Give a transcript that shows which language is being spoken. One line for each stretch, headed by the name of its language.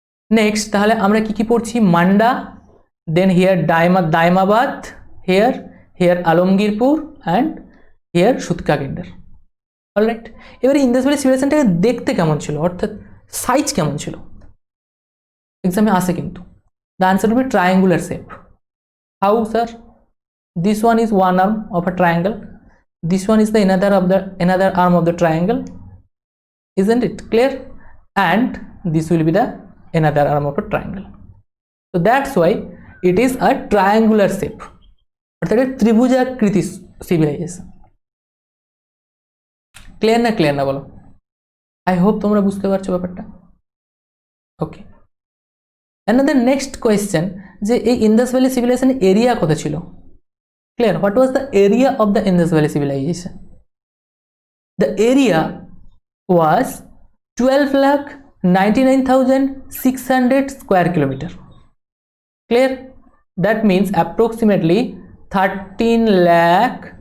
English: next
Bangla: তাহলে আমরা কি পড়ছি?
English: Manda, then here Daimabad, here Alamgirpur and here Sutkagendor, alright.
Bangla: এবারে ইন্দাস ভ্যালি সিভিলাইজেশনটাকে দেখতে কেমন ছিল, অর্থাৎ সাইজ কেমন ছিল, এক্সামে আসে কিন্তু।
English: The answer will be triangular shape. How, sir? This one is one arm of a triangle. This one is the another arm of the triangle. Isn't it clear? And this will be the another arm of a triangle. So that's why it is a triangular shape.
Bangla: অর্থাৎ ত্রিভুজাকৃতি civilization. Clear না বলো?
English: I hope
Bangla: তোমরা বুঝতে পারছো ব্যাপারটা, ওকে।
English: Another next question,
Bangla: যে এই Indas valley civilisation area কত ছিল?
English: Clear, what was the area of the Indus valley civilization? The area was 12,99,600 square kilometer, clear. That means approximately 13 lakh